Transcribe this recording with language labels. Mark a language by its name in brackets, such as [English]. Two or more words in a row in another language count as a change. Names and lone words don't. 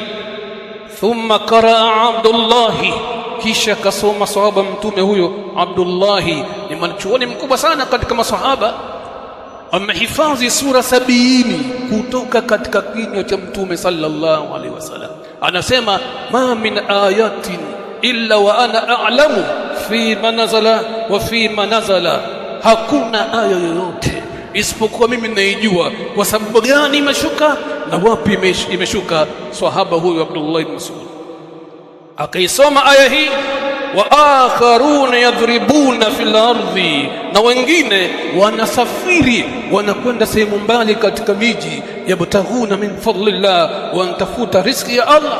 [Arabic] ثم قرأ [Swahili] Abdullahi, kisha kasoma sahaba mtume huyo Abdullahi, ni mwanachuoni mkubwa sana katika masahaba, amehifadhi sura 70 kutoka katika kinywa cha mtume [Arabic] صلى الله عليه وسلم. Anasema ما من آية إلا وأنا أعلم في ما نزل وفي ما نزل, [Swahili] hakuna aya yoyote isipokuwa mimi naijua kwa sababu gani imeshuka na wapi imeshuka. Sahaba huyo Abdullah ibn Mas'ud akaisoma aya hii, [Arabic] وآخرون يضربون في الأرض, [Swahili] na wengine wanasafiri wanakwenda sehemu mbali katika miji, [Arabic] يبتغون من فضل الله, [Swahili] wantafuta riziki ya Allah.